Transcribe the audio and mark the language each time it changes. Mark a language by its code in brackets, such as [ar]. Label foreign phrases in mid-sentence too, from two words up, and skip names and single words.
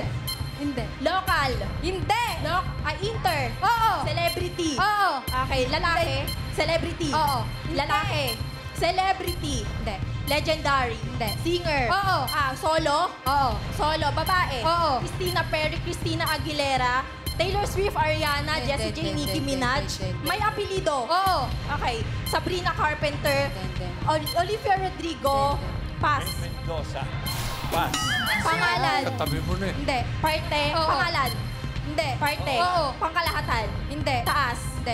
[tl] Hindi. Local. Hindi. Inter. Oo. Celebrity. Oo. Okay. Lalaki. Celebrity. Oo. Lalaki. Celebrity. Hindi. Legendary. Hindi. Singer. Oo. Solo. Oo. Solo. Babae. Oo. Christina Perry, Christina Aguilera, Taylor Swift, Ariana, Jessie J, Nicki Minaj. May apelido. Oo. Okay. Sabrina Carpenter, Olivia Rodrigo. Pass. Mendoza. Pass. Pangalan. Katabi mo na eh. Hindi. Parte. Oo. Pangalan. Hindi. Parte. Oo. Pangkalahatan. Hindi. Taas. Hindi.